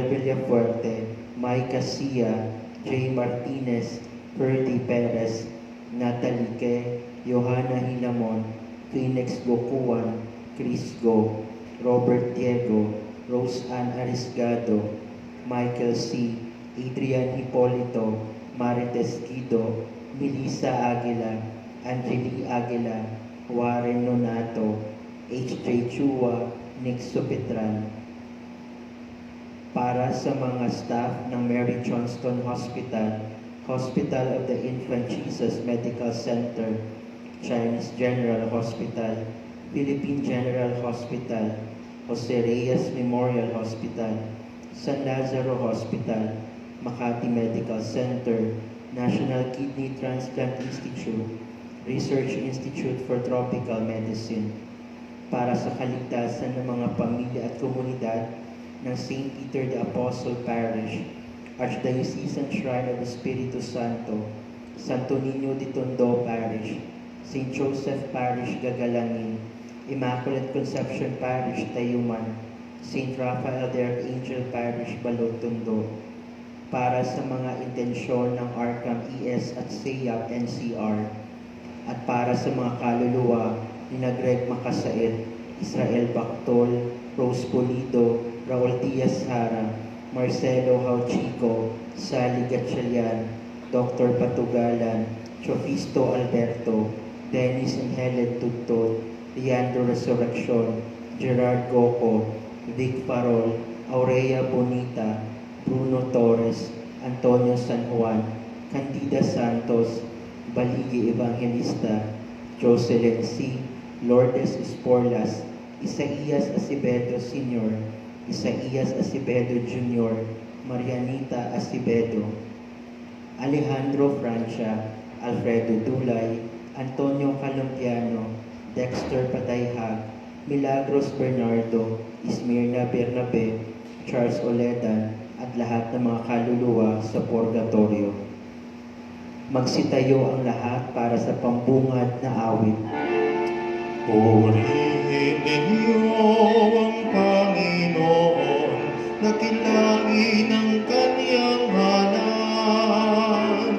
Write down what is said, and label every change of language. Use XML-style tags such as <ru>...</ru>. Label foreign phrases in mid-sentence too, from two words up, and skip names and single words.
<tl>Villafuerte, Mike Casilla, Jay Martinez, Ferdy Perez, Natalie Ke, Johanna Hinamon, Phoenix Gokuan, Chris Go, Robert Diego, Rose Ann Arisgado, Michael C., Adrian Hipolito, Marites Guido, Melissa Aguila, Angeli Aguila, Warren Nonato, H.J. Chua, Nick Supitran. Para sa mga staff ng Mary Johnston Hospital, Hospital of the Infant Jesus Medical Center, Chinese General Hospital, Philippine General Hospital, Jose Reyes Memorial Hospital, San Lazaro Hospital, Makati Medical Center, National Kidney Transplant Institute, Research Institute for Tropical Medicine, para sa kaligtasan ng mga pamilya at komunidad ng St. Peter the Apostle Parish, Archdiocesan Shrine of Espiritu Santo, Santo Niño de Tondo Parish, St. Joseph Parish Gagalangin, Immaculate Conception Parish Tayuman, St. Raphael the Archangel Parish Balod Tondo, para sa mga intensyon ng Arkham ES at SEAP NCR, at para sa mga kaluluwa ni Greg Makasait, Israel Bactol, Rose Polido, Raul Diaz Hara, Marcelo Hauchico, Sally Gatchalian, Dr. Patugalan, Chofisto Alberto, Dennis and Helen Tutol, Leandro Resurrección, Gerard Goco, Vic Farol, Aurea Bonita, Bruno Torres, Antonio San Juan, Candida Santos, Baligi Evangelista, Jocelyn C., Lourdes Esporlas, Isaías Acevedo Sr., Isaías Acevedo Jr., Marianita Acevedo, Alejandro Francia, Alfredo Dulay, Antonio Calumpiano, Dexter Patayhag, Milagros Bernardo, Ismirna Bernabe, Charles Oledan, at lahat ng mga kaluluwa sa purgatorio. Magsitayo ang lahat para sa pambungad na awit. Purihin ninyo ang Panginoon, nakilangin ang kanyang ngalan.</tl>